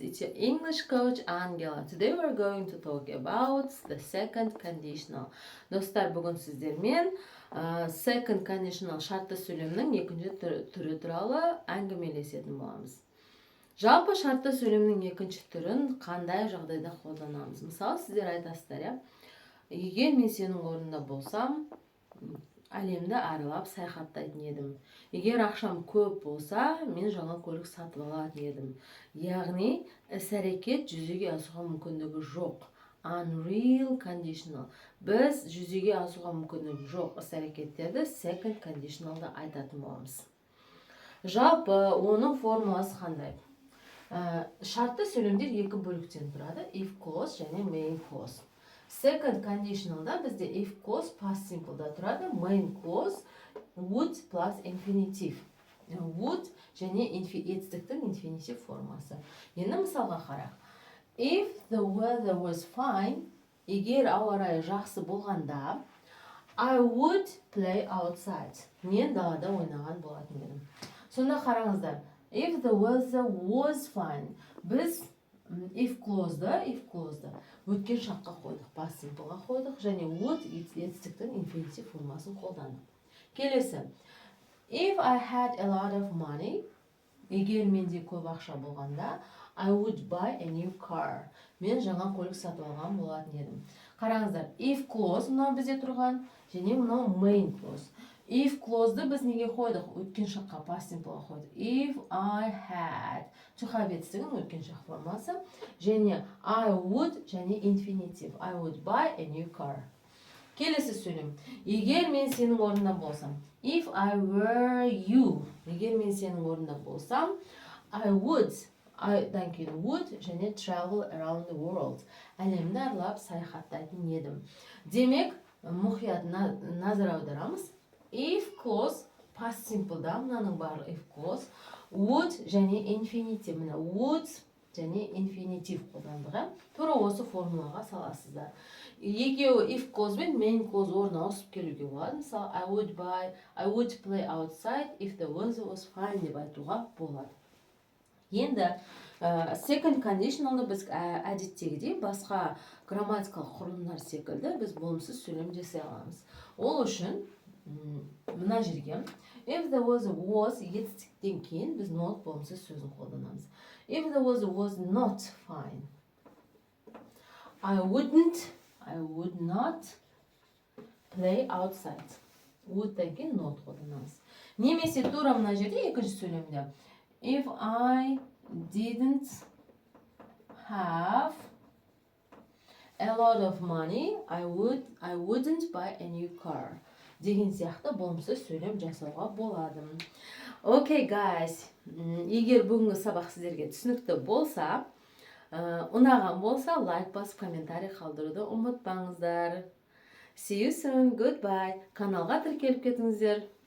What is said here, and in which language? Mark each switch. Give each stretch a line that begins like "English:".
English: It's your English coach Angela. Today we're going to talk about the second conditional.
Kazakh: Достар, бүгін сіздермен second conditional шартты сөйлемнің екінші түрі туралы әңгімелесетін боламыз. Жалпы шартты сөйлемнің екінші түрін қандай жағдайда қолданамыз? Мысалы, сіздер айтасыздар, я? Егер мен сенің орнында болсам, әлемді аралап саяхаттайтын едім. Егер ақшам көп болса, мен жаңа көлік сатып алатын едім. Яғни, іс-әрекет жүзеге асуға мүмкіндігі жоқ.
English: Unreal conditional.
Kazakh: Біз жүзеге асуға мүмкіндігі жоқ іс-әрекеттерді second conditionalда айтатын боламыз. Жалпы, оның формуласы қандай? Шартты сөйлемдер екі бөліктен тұрады.
English: If clause және main clause. Second conditionalда бізде if clause past simple'да тұрады. Main clause would plus infinitive.
Kazakh: Would және етістіктің infinitive формасы. Енді мысалға қарақ.
English: If the weather was fine,
Kazakh: егер ауа райы жақсы болғанда,
English: I would play outside.
Kazakh: Мен далада ойнаған болатын едім. Сонда қараңыздар.
English: If the weather was fine.
Kazakh: Біз if clause'ды өткен шаққа қойдық, past simpleға қойдық, және would етістіктің infinitive формасын қолдандық. Келесі.
English: If I had a lot of money,
Kazakh: егер менде көп ақша болғанда,
English: I would buy a new car.
Kazakh: Мен жаңа көлік сатып алған болатын едім. Қараңыздар, if clause мынау бізде тұрған, және мынау main clause. If clause'ды біз неге қойдық? Өткен шаққа, past simpleға қойдық.
English: If I had, to have
Kazakh: етістігін өткен шақ формасы,
English: және I would, және infinitive. I would buy a new car.
Kazakh: Келесі сөйлем. Егер мен сенің орнында болсам,
English: if I were you,
Kazakh: егер мен сенің орнында болсам,
English: I would, would,
Kazakh: және
English: travel around the world.
Kazakh: Әлемді аралап саяхаттайтын едім. Демек, мұқият назар аударамыз.
English: If clause, past simple'да,
Kazakh: мынаның барлығы
English: if clause, would және infinitive.
Kazakh: Мына would және infinitive қолдандығы. Тура осы формулаға саласыздар. Екеуі if clause бен main clause орнына ауысып келуге болады.
English: Мысалы, I would play outside if the weather was fine
Kazakh: деп айтуға болады. Енді second conditionalды біз әдеттегідей басқа грамматикалық құрылымдар секілді біз болымсыз сөйлем жасай аламыз. Ол үшін мына жерге
English: if the weather was
Kazakh: етістіктен кейін біз not болымсыз сөзін қолданамыз.
English: If the weather was not fine, I would not play outside.
Kazakh: Would-тен кейін not қолданамыз. Немесе тура мына жерде екінші сөйлемде
English: if I didn't have a lot of money, I wouldn't buy a new car.
Kazakh: Деген сияқты болымсыз сөйлем жасауға болады.
English: Okay, guys.
Kazakh: Егер бүгінгі сабақ сіздерге түсінікті болса, ұнаған болса, лайк басып, комментарий қалдыруды ұмытпаңыздар.
English: See you soon. Goodbye.
Kazakh: Каналға тіркеліп кетіңіздер.